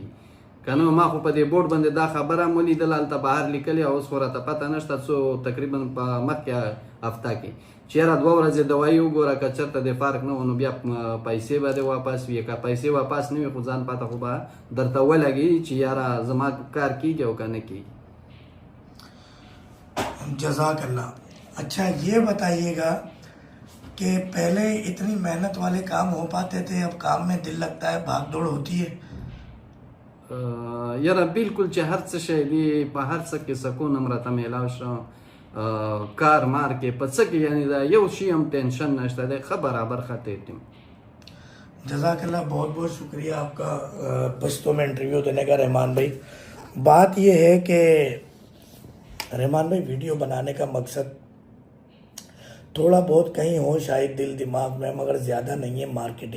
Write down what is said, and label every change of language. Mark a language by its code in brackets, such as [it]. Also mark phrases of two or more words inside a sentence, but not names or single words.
[ps] که نه ما خو په دې بورډ باندې دا خبره هم ولیدله، هلته بهر لیکلې، اوس خو راته پته نشته څو تقریبا په مخکې هفته کې چې یاره 2 ورځې دوایي وګوره، که چېرته دې فرق نه و نو بیا پیسې به دې واپس وي، که پیسې واپس نه وي خو ځان پته خو به درته ولګي چې یاره زما کار کېږي او که نه کېږي. [ar] جزاك الله. [ur] اچھا یہ بتائیے گا کہ پہلے اتنی محنت والے کام ہو پاتے تھے، اب کام میں دل لگتا ہے، بھاگ دوڑ ہوتی ہے? [ps] یاره بالکل چې هر څه شی دی په هر څه کې سکون هم راته میلاو شو، کار مار کې په څه کې یعنی دا یو شي هم ټینشن نشته دی، ښه برابر ښه ټیم. [ar] جزاك الله, [ur] بہت بہت شکریہ آپ کا پشتو میں انٹرویو دینے کا رحمان بھائی. بات یہ ہے کہ رحمان بھائی ویڈیو بنانے کا مقصد تھوڑا بہت کہیں ہو شاید دل دماغ میں، مگر زیادہ نہیں ہے مارکیٹنگ.